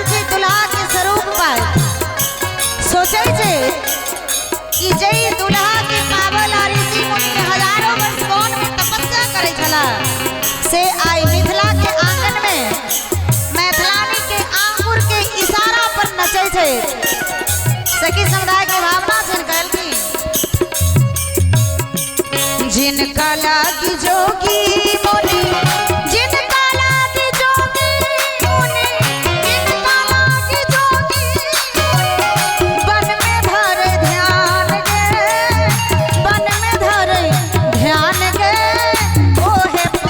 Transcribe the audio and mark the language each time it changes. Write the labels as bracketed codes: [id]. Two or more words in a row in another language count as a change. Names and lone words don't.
[mai] छै दुल्हा के स्वरूप पाइ सोचै छै कि जई दुल्हा के पावल आ ऋषि मुनि हजारों वर्ष वन में तपस्या करै छला से आई मिथिला के आंगन में मैथिलानी के आंगुर के इशारा पर नचै छै। सखी समुदाय के भावना छन कहल की जिनका लागी जोगी मुनि जिनका लागी जोगी मुनि जिनका लागी जोगी बन में धरे ध्यान गे बन में धरे ध्यान गे ओहे